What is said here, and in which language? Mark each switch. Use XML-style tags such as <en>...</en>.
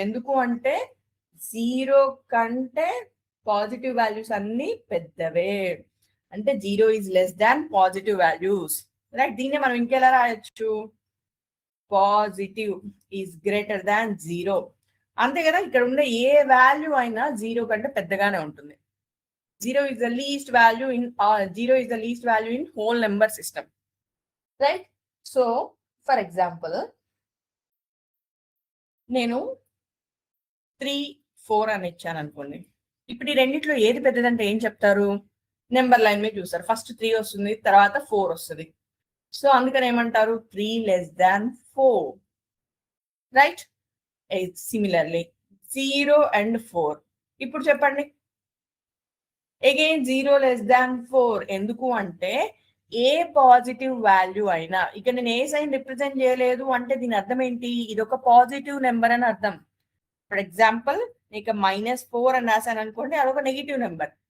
<te>ఎందుకు అంటే 0 కంటే పాజిటివ్ వాల్యూస్ అన్ని పెద్దవే, అంటే</te> <en>0 is less than positive values.</en> <te>Right, దీన్ని మనం ఇంకెలా రాయొచ్చు?</te> <en>Positive is greater than 0.</en> <te>అంతే కదా, ఇక్కడ ఉండే ఏ వాల్యూ అయినా 0 కంటే పెద్దగానే ఉంటుంది.</te> <en>0 is the least value in 0 is the least value in whole number system, right? So for example,</en> <te>నేను 3, 4 అని ఇచ్చాను అనుకోండి. ఇప్పుడు ఈ రెండిట్లో ఏది పెద్దదంటే ఏం చెప్తారు? నెంబర్ లైన్ మీద చూస్తారు, ఫస్ట్ 3 వస్తుంది, తర్వాత 4 వస్తుంది. సో అందుకని ఏమంటారు?</te> <en>3 less than 4, రైట్? Similarly 0 and 4.</en> <te>ఇప్పుడు చెప్పండి,</te> <en>Again 0 less than 4.</en> <te>ఎందుకు అంటే ఏ పాజిటివ్ వాల్యూ అయినా, ఇక నేను ఏ సైన్ రిప్రజెంట్ చేయలేదు అంటే దీని అర్థం ఏంటి? ఇది ఒక పాజిటివ్ నెంబర్ అని అర్థం.</te> <en>for example</en> <te>ఇక -4 అని రాశాను అనుకోండి, అదొక నెగిటివ్ నెంబర్.</te>